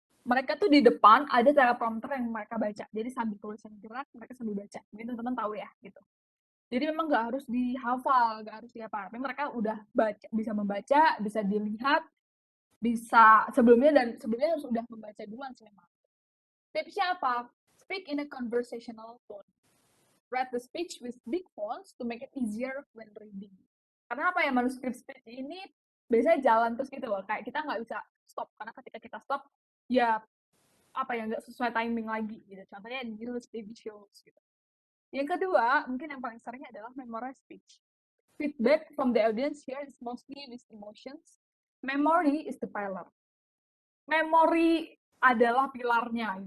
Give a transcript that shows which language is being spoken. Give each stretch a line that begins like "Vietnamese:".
Indonesian: Mereka tuh di depan ada teleprompter yang mereka baca. Jadi sambil tulisan gerak, mereka sambil baca. Mungkin teman-teman tahu ya gitu. Jadi memang nggak harus dihafal, nggak harus diapa. Tapi mereka udah bisa membaca, bisa dilihat, bisa sebelumnya harus udah membaca duluan sih memang. Tipsnya apa?
English: Speak in a conversational tone. Write the speech with big fonts to make it easier when reading.
Indonesian: Karena apa ya, manuscript speech ini biasanya jalan terus gitu loh. Kayak kita nggak bisa stop. Karena ketika kita stop, ya nggak sesuai timing lagi gitu. Contohnya news, TV shows gitu. Yang kedua, mungkin yang paling seringnya adalah memorize speech.
English: Feedback from the audience here is mostly with emotions. Memory is the pillar.
Indonesian: Memory adalah pilarnya.